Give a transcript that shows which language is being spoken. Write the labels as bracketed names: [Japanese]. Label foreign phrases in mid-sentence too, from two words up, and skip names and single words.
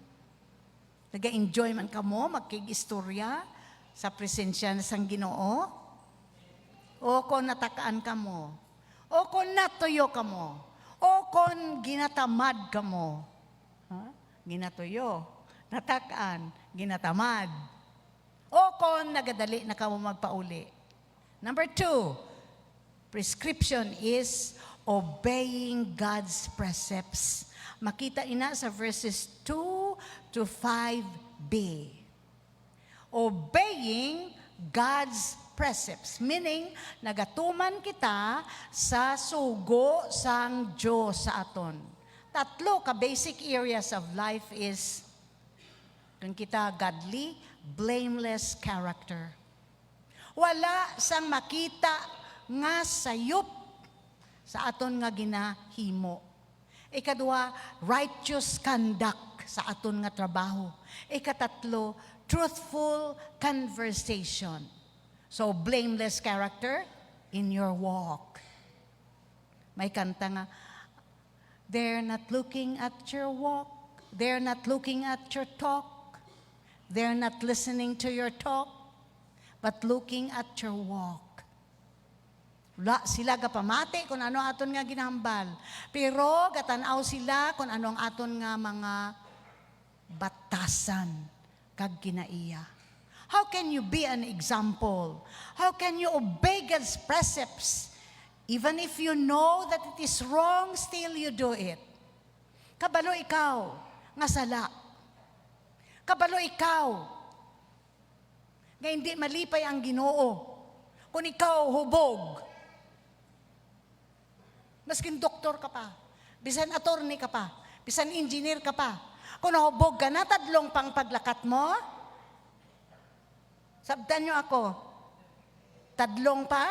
[Hiligaynon] Nag-enjoy man ka mo, magkig-istorya sa presensya ng Ginoo? O kung natakaan ka mo? O kung natuyo ka mo? O kung ginatamad ka mo? Ginatuyo, natakaan, ginatamad. O kung nagadali na ka mo magpauli. [English] Number 2, prescription is obeying God's precepts. [Hiligaynon] Makita ina sa verses 2 to 5b. [English] Obeying God's precepts. Meaning, [Hiligaynon] nagatuman kita sa sugo sang Diyos sa aton. Tatlo ka [English] basic areas of life is [Hiligaynon] kung kita [English] godly, blameless character. [Hiligaynon] Wala sang makita nga sayop sa aton nga ginahimo. Ikadua, [English] righteous conduct [Hiligaynon] sa aton nga trabaho. Ikatatlo, [English] truthful conversation. So, blameless character in your walk. [Hiligaynon] May kanta nga, [English] they're not looking at your walk. They're not looking at your talk. They're not listening to your talk, but looking at your walk. [Hiligaynon] Sila gapamati kung ano aton nga ginahambal. Pero gatanaw sila kung ano ang aton nga mga batasan kag kinaiya. [English] How can you be an example? How can you obey God's precepts? Even if you know that it is wrong, still you do it. [Hiligaynon] Kabalo ikaw, nga sala. Kabalo ikaw, nga hindi malipay ang Ginoo. Kung ikaw hubog, maskin doktor ka pa, bisan attorney ka pa, bisan engineer ka pa, kung nahubog ka na, tadlong pang paglakat mo, sabdan nyo ako, tadlong pa?